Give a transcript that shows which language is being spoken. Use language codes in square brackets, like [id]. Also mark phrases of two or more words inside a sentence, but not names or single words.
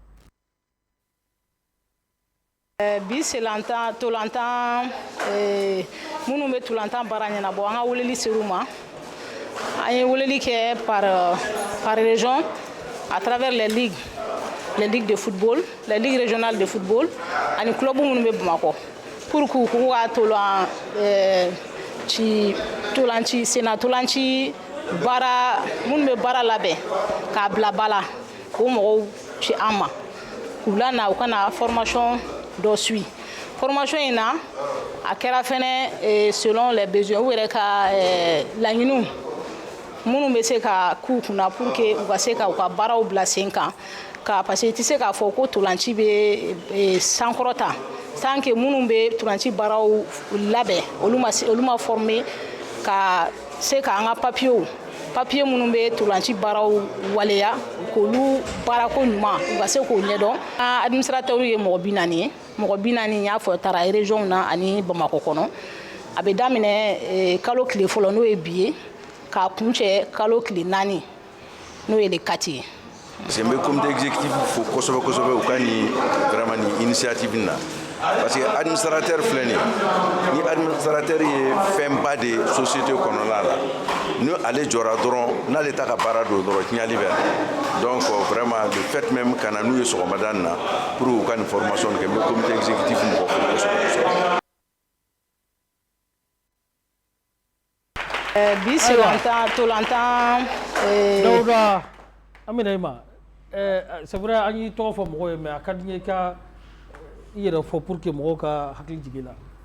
[bm] Bi selantan tolantan minnu bɛ tolantan baara ɲɛnabɔ an ka weleli ser'u ma an ye weleli kɛ [fr] par région à travers les ligues de football [bm] les ligues régionales de football ani club minnu bɛ Bamakɔ [fr] pour que [bm] u ka tolanci sena tolanci baara minnu bɛ baara labɛn k'a bila ba la k'o mɔgɔw ci an ma k'u lana u ka na formation dɔ suit formation in na a kɛra fɛnɛ [fr] selon les besoins [bm] u yɛrɛ ka laɲiniw minnu bɛ se ka k'u kunna [fr] pour que [bm] u ka se ka u ka baaraw bila sen kan ka [fr] parce que [bm] i tɛ se k'a fɔ ko tolanci bɛ sankɔrɔta [fr] tant que [bm] minnu bɛ tolanci baaraw labɛn olu ma former ka se k'an ka papier minnu bɛ tolanci baaraw waleya k'olu baarako ɲuman u ka se k'o ɲɛdɔn administrateurs ye mɔgɔ 40 ye mɔgɔ 40 n y'a fɔ taara région na ani Bamakɔ kɔnɔ a bɛ daminɛ kalo tile fɔlɔ n'o ye bi ye k'a kuncɛ kalo tile 4 n'o ye le 4 ye. [fr] Parce que le comité exécutif faut [bm] kosɛbɛ kosɛbɛ u ka ni vraiment ni initiative na [fr] parce que [bm] administrateur filɛ ni administrateur ye fɛnba de société kɔnɔna la ni ale jɔra dɔrɔn n'ale ta ka baara do dɔrɔn tiɲali bɛ [fr] donc vraiment le fait même [bm] kana n'u ye sɔgɔmada na pour u ka ni formation kɛ [fr] le comité exécutif [bm] mɔgɔ fo kosɛbɛ. Bi tolantan Dawuda Amina Ima [fr] c'est vrai [bm] an y'i tɔgɔ fɔ mɔgɔw ye mais a ka di n ye i ka i yɛrɛ fɔ [fr] pour que [bm] mɔgɔw ka hakili jigin la.